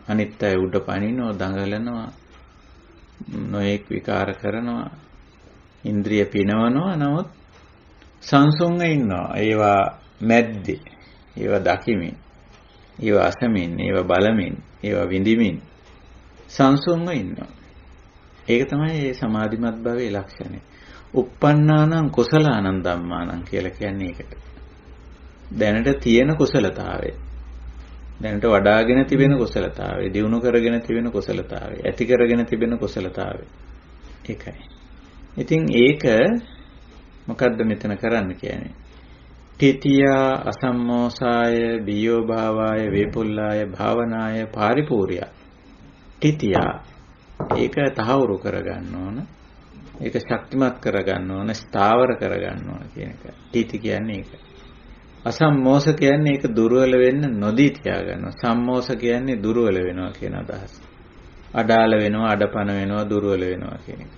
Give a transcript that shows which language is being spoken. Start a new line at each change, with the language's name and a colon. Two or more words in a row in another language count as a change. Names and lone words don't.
Sinhala: අනිත් අය උඩ පනිනවා, දඟලනවා, නොඑක් විකාර කරනවා, ඉන්ද්‍රිය පිනවනවා. නමුත් සංසුන්ව ඉන්නවා. ඒවා මැද්දේ, ඒවා දකිමින්, ඒවා අසමින්, ඒවා බලමින්, ඒවා විඳිමින් සංසුන්ව ඉන්නවා. ඒක තමයි මේ සමාධිමත් භාවයේ ලක්ෂණය.
Pali: uppannānaṁ කුසලානං ධම්මානං
Sinhala: කියලා කියන්නේ ඒකට. දැනට තියෙන කුසලතාවය. දැනට වඩාගෙන තිබෙන කුසලතාවය, දියුණු කරගෙන තිබෙන කුසලතාවය, ඇති කරගෙන තිබෙන කුසලතාවය. ඒකයි. ඉතින් ඒක මොකද්ද මෙතන කරන්න කියන්නේ?
Pali: තිතියා අසම්මෝසාය බියෝ භාවාය වේපුල්ලාය භාවනාය පාරිපූර්ය.
Sinhala: තිතියා ඒක තහවුරු කරගන්න ඕන. ඒක ශක්තිමත් කරගන්න ඕන, ස්ථාවර කරගන්න ඕන කියන එක. තිති කියන්නේ ඒක. අසම්මෝස කියන්නේ ඒක දුර්වල වෙන්න නොදී තියාගන්නවා. සම්මෝස කියන්නේ දුර්වල වෙනවා කියන අදහස. අඩාල වෙනවා, අඩපණ වෙනවා, දුර්වල වෙනවා කියන එක.